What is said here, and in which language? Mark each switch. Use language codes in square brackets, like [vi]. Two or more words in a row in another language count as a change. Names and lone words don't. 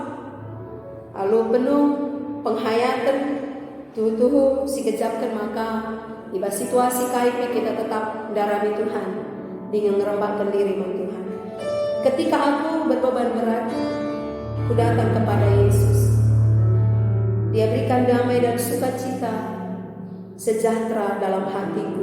[id] lalu penuh penghayatan [btx] tuhu si kejapkan [id] maka Ibas situasi KIP kita tetap darami Tuhan dengan ngerembakkan diri sama Tuhan. Ketika aku berbeban berat, aku datang kepada Yesus. Dia berikan damai dan sukacita sejahtera dalam hatiku.